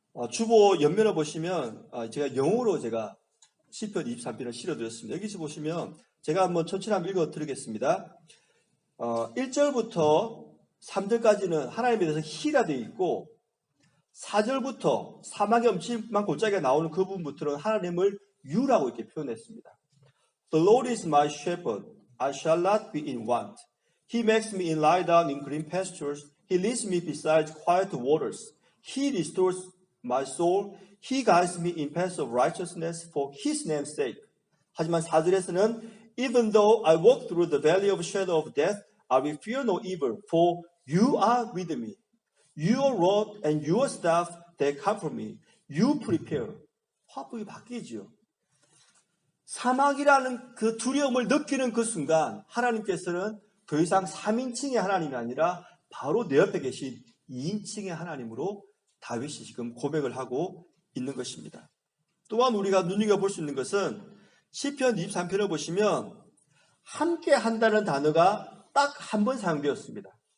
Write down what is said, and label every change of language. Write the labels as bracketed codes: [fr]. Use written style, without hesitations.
[ko] 주보 옆면을 보시면 제가 영어로 시편 23편을 실어드렸습니다. 여기서 보시면 제가 한번 천천히 한번 읽어드리겠습니다. 1절부터 3절까지는 하나님에 대해서 히라 되어 있고 4절부터 사막의 음침한 골짜기가 나오는 그 부분부터는 하나님을 유라고 이렇게 표현했습니다. [en] The Lord is my shepherd, I shall not be in want. He makes me lie down in green pastures. He leads me beside quiet waters. He restores my soul. He guides me in paths of righteousness for His name's sake. [ko] 하지만 4절에서는 [en] Even though I walk through the valley of shadow of death, I will fear no evil, for you are with me. Your rod and your staff, they comfort me. You prepare. [ko] 화법이 바뀌죠. 사막이라는 그 두려움을 느끼는 그 순간 하나님께서는 더 이상 3인칭의 하나님이 아니라 바로 내 옆에 계신 2인칭의 하나님으로 다윗이 지금 고백을 하고 있는 것입니다. 또한 우리가 눈여겨볼 수 있는 것은 시편 23편을 보시면 함께 한다는 단어가 딱 한 번 사용되었습니다.